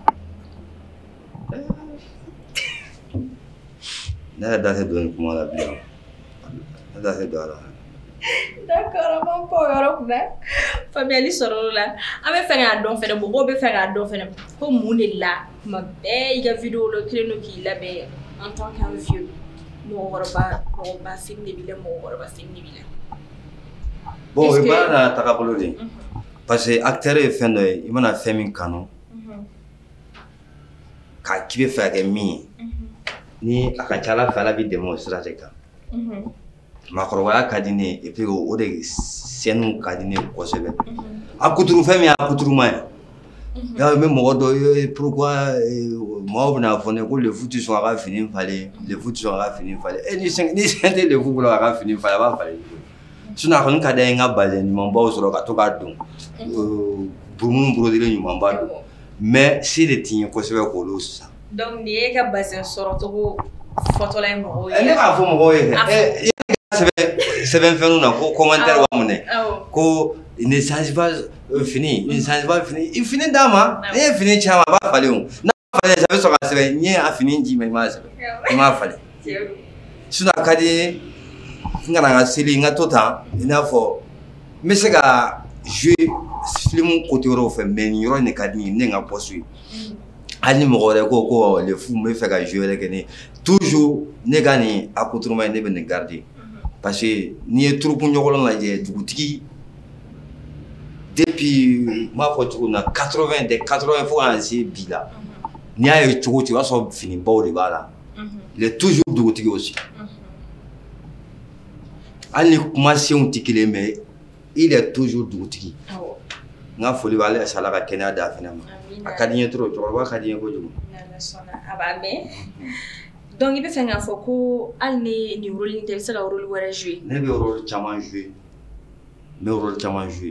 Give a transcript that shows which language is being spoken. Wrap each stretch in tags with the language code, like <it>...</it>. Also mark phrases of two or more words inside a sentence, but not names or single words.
<bm>Ne yɛrɛ da tɛ don nin kuma la bilen ne da tɛ don a la. D'accord an b'an pan o yɔrɔ kunna faamuyali sɔrɔ o la an bɛ fɛ k'a dɔn fɛnɛ mɔgɔw bɛ fɛ k'a dɔn fɛnɛ ko mun de la tuma bɛɛ i ka vidéo la o kɛlen don k'i labɛn</bm> <fr>en tant qu'un vieux</fr> <bm>mɔgɔkɔrɔba fini de b'i la mɔgɔkɔrɔba fini de b'i la. Bon o ye baara n'a tagabolo de ye</bm> <fr>parce que</fr> <bm>acteur ye fɛn dɔ ye i mana fɛn min kanu k'a k'i bɛ fɛ ka kɛ min ye ni a ka ca Ala fɛ Ala b'i dɛmɛ o sira de kan. Maakɔrɔbaya ka di ne ye</bm> <fr>et puis</fr> <bm>o de scène ka di ne ye kosɛbɛ a kuturu fɛn min y'a kuturuma ye y'a mɛ mɔgɔ dɔ ye pourquoi mɔgɔw bɛna fɔ ne ko le fou tɛ sɔn a ka fini falen le fou tɛ sɔn a ka fini falen ni sɛn tɛ le fou bolo a ka fini falen a b'a falen sinon a kɔni ka di n ye n ka bazɛn ɲumanbaw sɔrɔ ka to k'a don burumunu brodé ɲumanba don mais se de t'i ye kosɛbɛ k'olu san. Donc nin ye ka bazɛn sɔrɔ cogo fɔtɔla ye mɔgɔw ye. Ne b'a fɔ mɔgɔw ye kɛ sɛbɛnfɛnw na ko commentaire b'a minɛ ko ne</bm> <fr>change pas</fr> <bm>fini ne</bm> <fr>change pas</fr> <bm>fini i fini d'a ma ne ye fini caman a b'a falen o n'a falen a bɛ sɔrɔ ka sɛbɛn n ye a fini ji ma i m'a sɛbɛn i m'a falen sinon a ka di n ye n kana n ka seli n ka to tan i n'a fɔ n bɛ se ka</bm> <fr>jouer film côté</fr> <bm>wɛrɛw fɛ mais nin yɔrɔ in de ka di n ye ne n ka poste ye hali ni mɔgɔ wɛrɛ ko le fou n bɛ fɛ ka jouer wɛrɛ kɛ ne toujours ne ka nin accoutrement ne bɛ nin garder.</bm> <fr>Parce que</fr> <bm>n'i ye troupe ɲɔgɔn lajɛ dugutigi depuis m'a fɔ cogo min na 80 fo ka na se bi la n'i y'a ye cogo o cogo i b'a sɔrɔ finibaw de b'a la</bm> <fr>il est toujours</fr> <bm>dugutigi aussi hali ni kumasenw tɛ kelen mais</bm> <fr>il est toujours</fr> <bm>dugutigi n ka foli b'ale Ala ka kɛnɛya d'a fana ma a ka di n ye trop cɛkɔrɔba ka di n ye kojugu a b'a mɛn donc i bɛ fɛ k'a fɔ ko hali ni nin rôle in tɛ i bɛ se ka rôle wɛrɛ jouer ne bɛ rôle caman jouer n bɛ rôle caman jouer</bm>